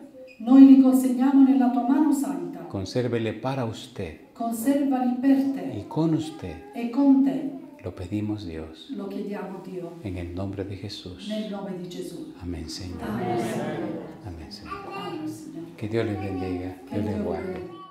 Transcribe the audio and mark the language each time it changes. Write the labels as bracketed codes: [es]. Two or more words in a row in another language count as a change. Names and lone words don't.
[it] noi li consegniamo nella tua mano santa, [es] Consérvele para usted [it] conservali per [es] y [it] te [es] con usted. [it] e con te. [es] Lo pedimos, Dios, [it] Lo chiediamo, Dio, [es] en el nombre de Jesús. [it] nel nome di Gesù. [es] Amén, Señor. [it] Amen, Signore. [es] Amén, Señor. [it] Amen, Signore. [es] Que Dios les bendiga, [it] Che [es] Dios les [it] Dio [es] guarde. [it] vi